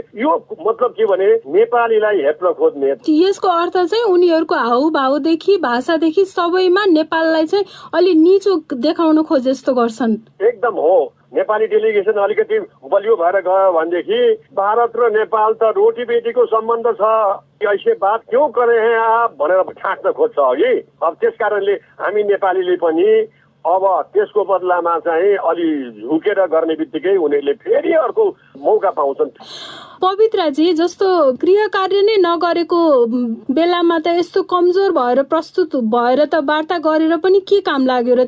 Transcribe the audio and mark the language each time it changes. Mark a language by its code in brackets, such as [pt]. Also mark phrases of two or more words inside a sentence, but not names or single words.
[ne] यो मतलब के भने नेपालीलाई हेप्न खोज्ने। यसको अर्थ चाहिँ उनीहरूको हाउभावदेखि भाषादेखि सबैमा नेपाललाई चाहिँ अलि निचो देखाउन खोजे जस्तो गर्छन्। एकदम हो। नेपाली डेलिगेसन अलिकति बलियो भएर गयो भनेदेखि भारत र नेपाल त रोटी बेटीको सम्बन्ध छ, [hi] ऐसे बात क्यों करे हैं आप [ne] भनेर ठाक्न खोज्छ अघि। अब त्यस कारणले हामी नेपालीले पनि अब त्यसको बदलामा चाहिँ अलि झुकेर गर्ने बित्तिकै उनीहरूले फेरि अर्को मौका पाउँछन्। पवित्रजी, जस्तो गृह कार्य नै नगरेको बेलामा त यस्तो कमजोर भएर प्रस्तुत भएर त वार्ता गरेर पनि के काम लाग्यो र?